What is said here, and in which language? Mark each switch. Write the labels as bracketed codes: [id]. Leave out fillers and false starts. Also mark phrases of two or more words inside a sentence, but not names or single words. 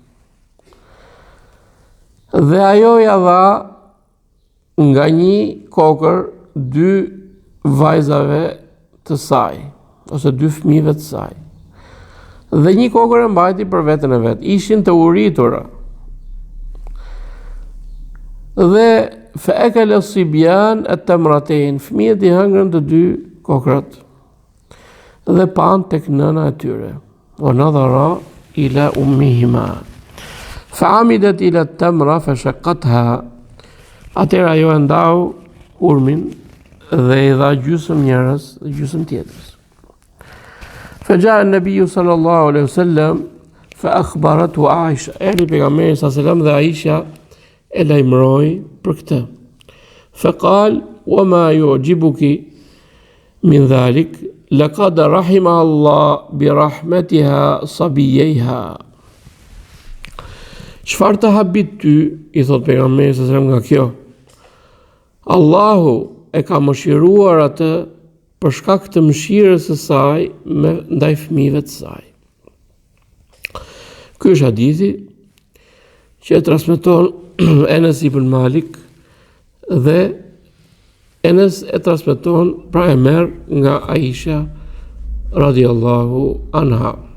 [sq] dhe ajo ja dha nga një kokër 2 vajzave të saj, ose 2 fëmijëve të saj, dhe një kokër e mbajti për veten e vet. Ishin të uritura. Dhe [ar] فأكل الصبيان التمرتين, [sq] fëmijët i hëngrën të 2 kokrat dhe pan tek nëna e tyre. [ar] ونظر إلى أمهما فعمدت إلى التمرة فشقتها [sq] Atëherë ajo e ndau hurmin dhe i dha gjysmë njerëz dhe gjysmë tjetrës. [ar] فجاء النبي صلى الله عليه وسلم فأخبرته عائشة. [sq] Erdhi pejgamberi [ar] صلى الله عليه وسلم [sq] dhe Aisha e lajmëroi për këtë. [ar] فقال وما يعجبك من ذلك لقد رحم الله برحمتها صبييها. [sq] Çfarë të habit ty, i thot pejgamberi [ar] صلى الله عليه وسلم, [sq] nga kjo? Allahu e ka mëshiruar atë për shkak të mëshirës së saj ndaj fëmijëve të saj. Ky është hadithi që e transmeton Enes ibn Malik dhe Enes e transmeton, pra e merr nga Aisha [ar] رضي الله عنها.